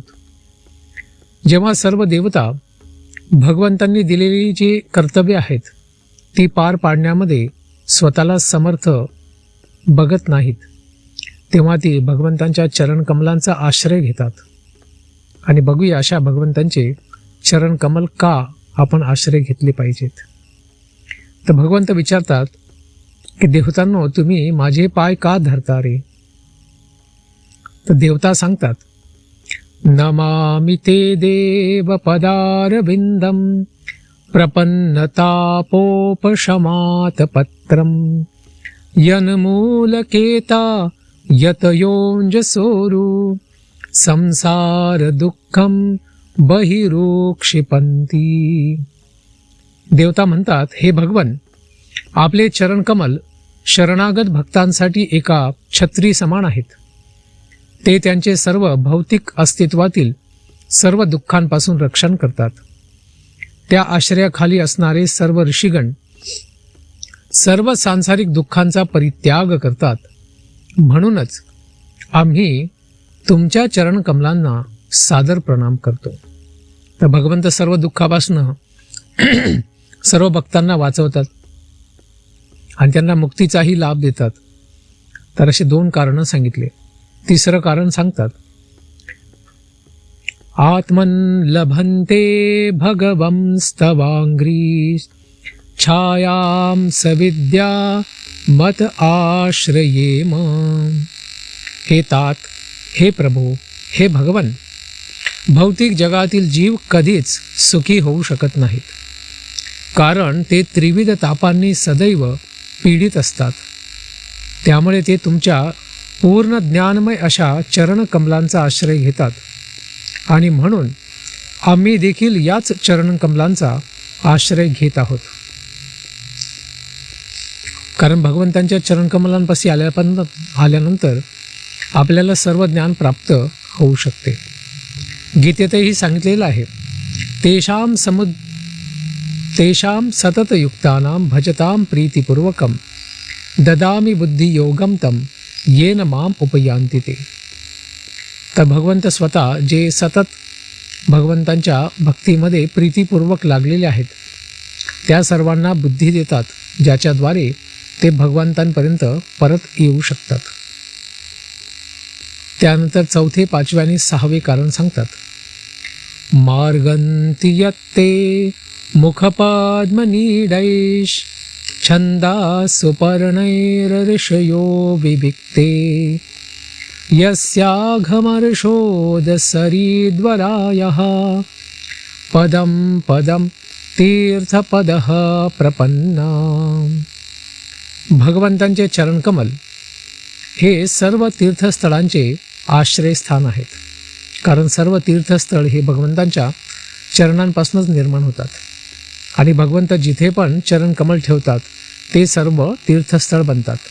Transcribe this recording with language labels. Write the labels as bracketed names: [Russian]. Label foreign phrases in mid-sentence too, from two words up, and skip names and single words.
[Marathi] जेव्हा सर्व देवता भगवंतांनी दिलेली जी कर्तव्य आहेत ती पार पाडण्यामध्ये स्वतःला समर्थ बघत नाहीत, तेव्हा ती भगवंतांच्या चरणकमलांचा आश्रय घेतात. आणि बघूया अशा भगवंतांचे चरणकमल का आपण आश्रय घेतले पाहिजेत. तर भगवंत विचारतात की देवतांनो, तुम्ही माझे पाय का धरता रे? तर देवता सांगतात, [Sanskrit] नमामि ते देव पदारविंदम प्रपन्नतापोपशमात पत्रम यन्मूलकेता यतयोंजसोरु संसार दुःखम बहिरोक्षिपंती. [Marathi] देवता म्हणतात, हे भगवन, आपले चरणकमल शरणागत भक्तांसाठी एका छत्री समान आहेत. ते त्यांचे सर्व भौतिक अस्तित्वातील सर्व दुःखांपासून रक्षण करतात. त्या आश्रयाखाली असणारे सर्व ऋषीगण सर्व सांसारिक दुःखांचा परित्याग करतात. म्हणूनच आम्ही तुमच्या चरणकमलांना सादर प्रणाम करतो. तर भगवंत सर्व दुःखापासून सर्व भक्तांना वाचवतात आणि त्यांना मुक्तीचाही लाभ देतात. तर असे 2 कारणं सांगितले. 3रं कारण सांगतात, [Sanskrit] आत्मन लभन्ते भगवं स्तवांग्री छायां सविद्या मत आश्रयेम. [Marathi] हे तात, हे प्रभू, हे भगवन, भौतिक जगातील जीव कधीच सुखी होऊ शकत नाहीत, कारण ते त्रिविध तापांनी सदैव पीडित असतात. त्यामुळे ते तुमच्या पूर्ण ज्ञानमय अशा चरणकमलांचा आश्रय घेतात. आणि म्हणून आम्ही देखील याच चरणकमलांचा आश्रय घेत आहोत. कारण भगवंतांच्या चरणकमलांपाशी आल्यानंतर आपल्याला सर्व ज्ञान प्राप्त होऊ शकते. गीतेतही सांगितलेलं आहे, [Sanskrit] तेषां सततयुक्तानां भजतां प्रीतिपूर्वकं ददामि बुद्धियोगं तं येन माम उपयांति ते. [Marathi] तर भगवंत स्वतः जे सतत भगवंतांच्या भक्तीमध्ये प्रीतीपूर्वक लागलेले आहेत त्या सर्वांना बुद्धी देतात, ज्याच्याद्वारे ते भगवंतांपर्यंत परत येऊ शकतात. त्यानंतर 4थे, 5वे आणि 6वे कारण सांगतात, [Sanskrit] मार्गंती यत्ते मुखपद्मनीडैष छंदा सुपर्णैरऋषयो विविक्ते यस्याघमर्षोदसरीद्वरायः पदं पदं तीर्थपदः प्रपन्ना. [Marathi] भगवंतांचे चरणकमल हे सर्व तीर्थस्थळांचे आश्रयस्थान आहेत. कारण सर्व तीर्थस्थळ हे भगवंतांच्या चरणांपासूनच निर्माण होतात. आणि भगवंत जिथे पण चरणकमल ठेवतात ते सर्व तीर्थस्थळ बनतात.